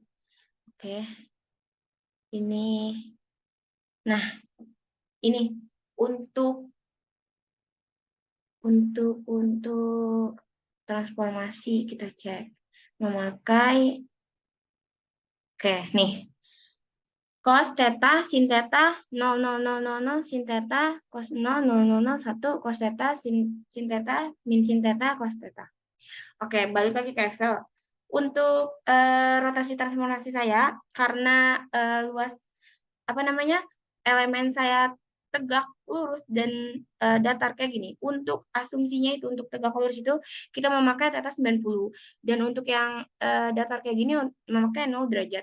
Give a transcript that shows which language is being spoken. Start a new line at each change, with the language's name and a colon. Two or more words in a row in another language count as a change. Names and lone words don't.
Indonesian: Oke, ini. Nah, ini untuk transformasi kita cek memakai. Oke, nih. Cos theta sin theta 0,0000 sin theta cos 0,001 cos theta sin theta min sin theta cos theta. Oke, balik lagi ke Excel. Untuk rotasi transformasi saya, karena luas apa namanya elemen saya tegak lurus dan datar kayak gini. Untuk asumsinya itu untuk tegak lurus itu kita memakai theta 90 dan untuk yang datar kayak gini memakai 0 derajat.